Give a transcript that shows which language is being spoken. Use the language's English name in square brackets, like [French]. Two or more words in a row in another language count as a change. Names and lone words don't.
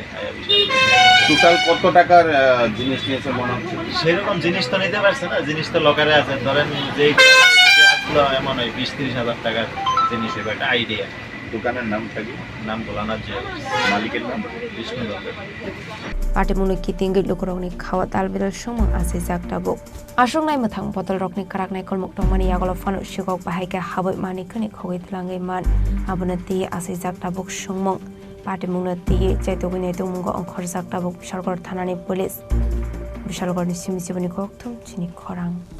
[Bangla] টোটাল কত টাকার জিনিস নিয়েছে মনে হচ্ছে সেরকম জিনিস তো নিতে পারছে না জিনিস তো লকারে আছে ধরেন যে আসলো এমন হয় 20-30 হাজার টাকার জিনিস হবে একটা আইডিয়া দোকানের নামটা কি নাম Bulana Jewelers মালিকের নাম বিষ্ণু দত্ত [Kok Borok] Party munu kitinggi lukurongni khawa talbidal sumang ase jaktabuk asung nai mathang botol rokni karak nai kolmuk tongmani yagolo fanu shikok bahaika habai mani khani khogit langai man abunati ase jaktabuk sumang party munu tiye chaitogini tungmungo onkhor jaktabuk bishalgor thanani police bishalgor ni simisibani kokthum chini khorang